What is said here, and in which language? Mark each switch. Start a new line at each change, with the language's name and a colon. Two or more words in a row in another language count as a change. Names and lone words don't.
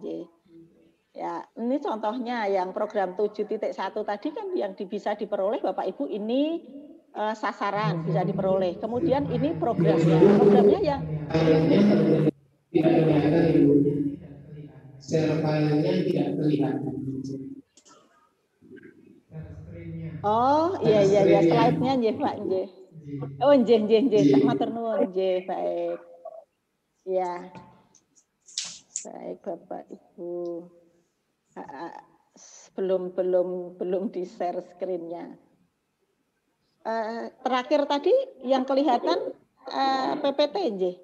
Indonesian: Ya, ini contohnya yang program 7.1 tadi kan yang bisa diperoleh Bapak Ibu ini sasaran bisa diperoleh. Kemudian ini programnya. Programnya yang tidak kelihatan ibunya.
English: Share filenya
Indonesian: tidak kelihatan. Oh, iya slide-nya nggih, Pak, nggih.
Javanese: Oh, nggih, matur nuwun, nggih,
Indonesian: baik. Ya. Baik, Bapak Ibu. Belum di-
English: share screen-
Indonesian: nya. terakhir tadi yang kelihatan PPT J.